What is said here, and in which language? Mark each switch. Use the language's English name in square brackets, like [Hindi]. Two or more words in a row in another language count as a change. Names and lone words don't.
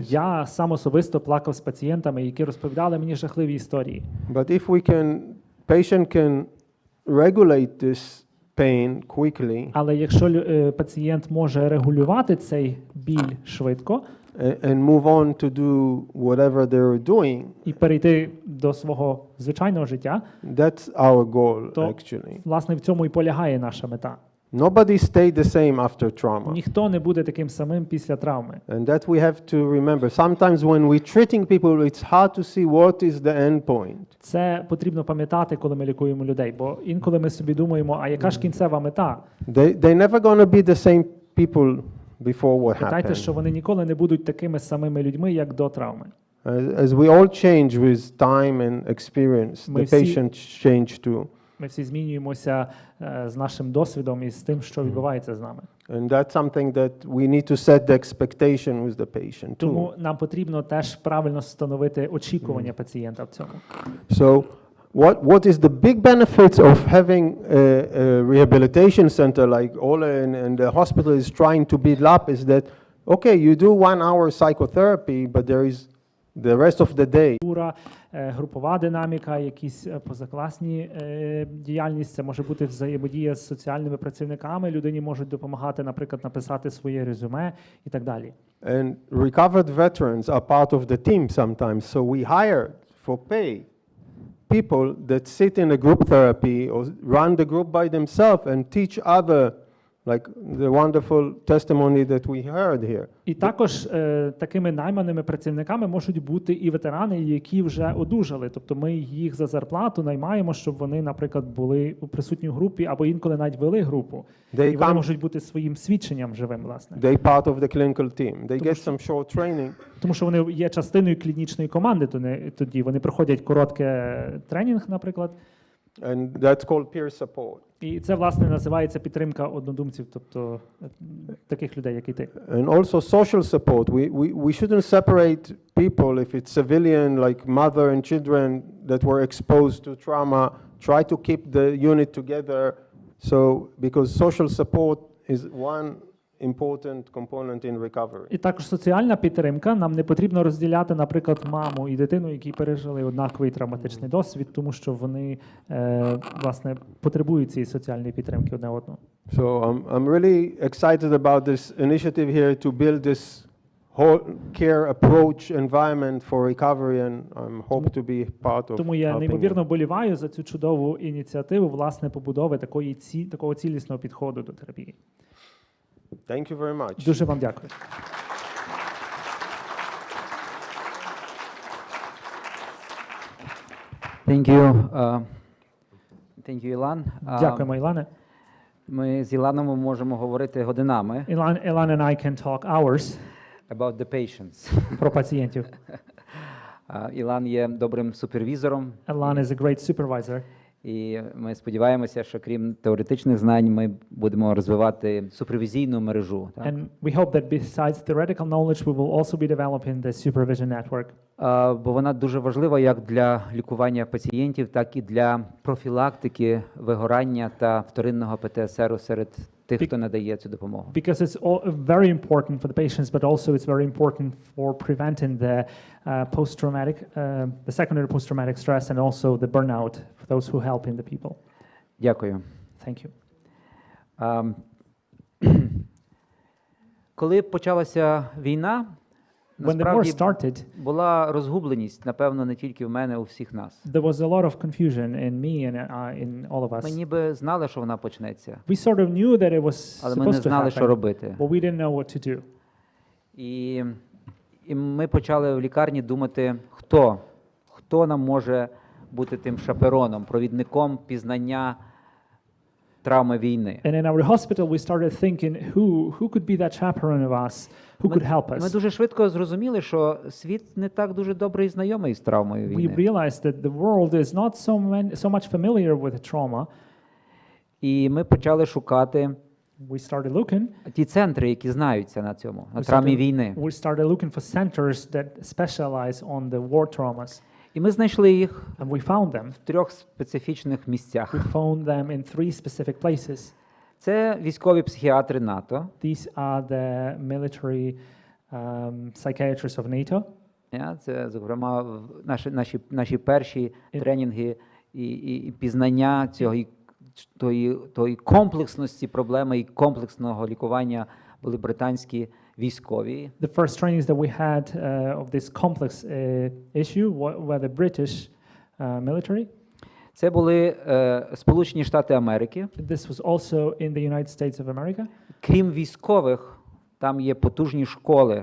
[Ukrainian] Я сам особисто плакав з пацієнтами, які розповідали мені жахливі історії. [English] But if patient can regulate this pain quickly. [Ukrainian] Але якщо пацієнт може регулювати цей біль швидко, [English] and move on to do whatever they're doing. [Ukrainian] І перейти до свого звичайного життя. [English] That's our goal, [Ukrainian] то, [English] actually. [Ukrainian] Власне, в цьому і полягає наша мета. [English] Nobody stayed the same after trauma. [Ukrainian] Ніхто не буде таким самим після травми. [English] And that we have to remember. Sometimes when we're treating people, it's hard to see what is the end point. [Ukrainian] Це потрібно пам'ятати, коли ми лікуємо людей, бо інколи ми собі думаємо, а яка ж кінцева мета? [English] They're never going to be the same people before what [Ukrainian] Питайте, що [English] happened. [Ukrainian] вони ніколи не будуть такими самими людьми, як до травми. [English] As we all change with time and experience, [Ukrainian] Ми [English] the [Ukrainian] всі- [English] patients change too. [Ukrainian] Ми всі змінюємося з нашим досвідом і з тим, що відбувається з нами. [English] And that's something that we need to set the expectation with the patient [Ukrainian] Тому [English] too. [Ukrainian] нам потрібно теж правильно встановити очікування пацієнта в цьому. [English] So what is the big benefits of having a rehabilitation center like Ole and the hospital is trying to build up is that, okay, you do 1 hour psychotherapy, but there is the rest of the day. [Ukrainian] Групова динаміка, якісь позакласні діяльність, це може бути взаємодія з соціальними працівниками, людині можуть допомагати, наприклад, написати своє резюме і так далі. [English] And recovered veterans are part of the team sometimes, so we hire for pay people that sit in a group therapy or run the group by themselves and teach other, like the wonderful testimony that we heard here. [Ukrainian] І також такими найманими працівниками можуть бути і ветерани, які вже одужали. Тобто ми їх за зарплату наймаємо, щоб вони, наприклад, були присутні в групі або інколи навіть вели групу. [English] They [Ukrainian] І вони [English] come- [Ukrainian] можуть бути своїм свідченням живим, власне. [English] They part of the clinical team. They get some short training. [Ukrainian] Тому що вони є частиною клінічної команди, тоді вони проходять коротке тренінг, наприклад. [English] And that's called peer support. [Ukrainian] І це, власне, називається підтримка однодумців, тобто таких людей, як і ти. [English] And also social support. We shouldn't separate people if it's civilian, like mother and children that were exposed to trauma. Try to keep the unit together. So, because social support is one important component in recovery. [Ukrainian] І також соціальна підтримка. Нам не потрібно розділяти, наприклад, маму і дитину, які пережили однаковий травматичний досвід, тому що вони, власне, потребують цієї соціальної підтримки одне одного. [English] So I'm really excited about this initiative here to build this whole care approach environment for recovery, and I hope to be part of [Ukrainian] Тому я [English] helping [Ukrainian] неймовірно [English] them. [Ukrainian] вболіваю за цю чудову ініціативу, власне, побудови такого цілісного підходу до терапії. [English] Thank you very much. [Ukrainian] Дуже вам дякую. [English] Thank you. Thank you, Ілан. [Ukrainian] Дякуємо, Ілане. Ми з Іланом можемо говорити годинами [English] Ілан and I can talk hours about the patients. [Ukrainian] про пацієнтів. Ілан є добрим супервізором, [English] Ілан is a great supervisor. [Ukrainian] і ми сподіваємося, що крім теоретичних знань, ми будемо розвивати супервізійну мережу. Так? [English] And we hope that besides theoretical knowledge, we will also be developing the supervision network. [Ukrainian] Бо вона дуже важлива як для лікування пацієнтів, так і для профілактики вигорання та вторинного ПТСР серед тих, хто надає цю допомогу. [English] Because it's all very important for the patients, but also it's very important for preventing the post-traumatic, the secondary post-traumatic stress, and also the burnout for those who help in the people. [Ukrainian] Дякую. [English] Thank you. [Ukrainian] Коли почалася війна, [English] When the war [Ukrainian] насправді [English] started, [Ukrainian] була розгубленість, напевно, не тільки в мене, у всіх нас. [English] there was a lot of confusion in me and in all of [Ukrainian] Ми [English] us. [Ukrainian] ніби знали, що вона почнеться, [English] We sort of knew that it was [Ukrainian] але ми не [English] supposed to [Ukrainian] знали, що [English] happen, [Ukrainian] робити. [English] but we didn't know what to do. [Ukrainian] І ми почали в лікарні думати, хто нам може бути тим шапероном, провідником пізнання травми війни. [English] And in our hospital, we started thinking, who could be that chaperone of us, who could help [Ukrainian] Ми [English] us. [Ukrainian] дуже швидко зрозуміли, що світ не так дуже добре і знайомий з травмою [English] We [Ukrainian] війни. [English] realized that the world is not so much familiar with trauma. [Ukrainian] І ми почали шукати [English] We started looking. [Ukrainian] ті центри, які знаються на цьому, на [English] We [Ukrainian] травмі [English] started, [Ukrainian] війни. [English] we started looking for centers that specialize on the war traumas, [Ukrainian] І ми знайшли їх [English] and we found them. [Ukrainian] в 3 специфічних місцях. [English] We found them in 3 specific places. [Ukrainian] Це військові психіатри НАТО. [English] These are the military psychiatrists of NATO. [Ukrainian] Це, зокрема, наші перші тренінги і пізнання тої комплексності проблеми і комплексного лікування були британські військові. [English] The first trainings that we had of this complex issue were the British military. [Ukrainian] Це були Сполучені Штати Америки. [English] This was also in the United States of America. [Ukrainian] Крім військових, там є потужні школи.